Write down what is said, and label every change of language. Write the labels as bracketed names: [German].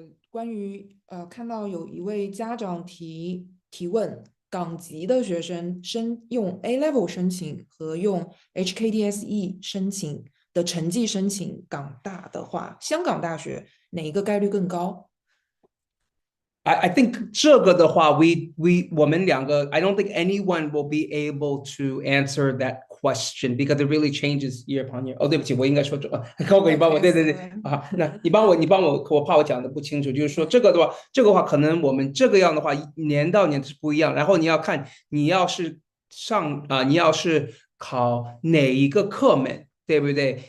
[Chinese] 关于看到有一位家长提问。港籍的学生用 A-level 申请和用 HKDSE 申请的成绩申请港大的话，香港大学哪一个概率更高？ [English] I think [Chinese] 这个的话，我们两个 [English] I don't think anyone will be able to answer that question because it really changes year upon year. [Chinese] 对不起，我应该说高哥，你帮我，对那你帮我，我怕我讲的不清楚，就是说这个的话，可能我们这个样的话，年到年是不一样。然后你要看你要是考哪一个课门。对不对？